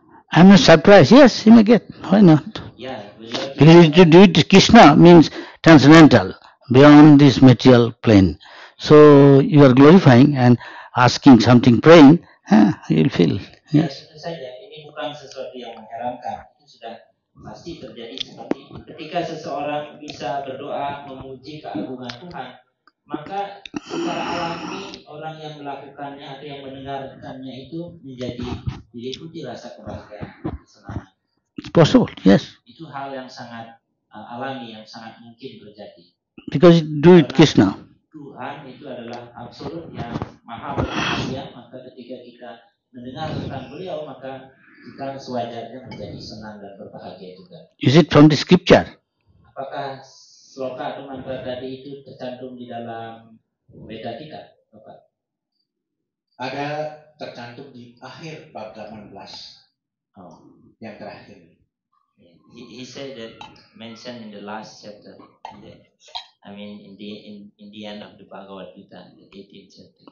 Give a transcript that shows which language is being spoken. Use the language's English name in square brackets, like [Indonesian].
[English] I'm not surprised. Yes, he may get. Why not? Yeah, Because to do it, Krishna means transcendental, beyond this material plane. So you are glorifying and asking something, praying, you will feel. Yes. [Indonesian] tentu saja ini bukan sesuatu yang mengherankan. Itu sudah pasti terjadi seperti itu. Ketika seseorang bisa berdoa memuji keagungan Tuhan, maka secara alami orang yang melakukannya atau yang mendengarkannya itu diliputi rasa kebahagiaan, kesenangan. [English] It's possible, yes. [Indonesian] Itu hal yang sangat alami, yang sangat mungkin terjadi. [English] Because you do it Krishna. [Indonesian] Tuhan itu adalah absolut yang maha berkuasa, maka ketika kita mendengar tentang beliau, maka kita sewajarnya menjadi senang dan berbahagia juga. [English] Is it from the scripture? [Indonesian] Apakah sloka atau mantra tadi itu tercantum di dalam Veda kita, Bapak? Ada tercantum di akhir bab 18 yang terakhir. [English] He said that mentioned in the last chapter, in the end of the Bhagavad Gita, the 18th chapter.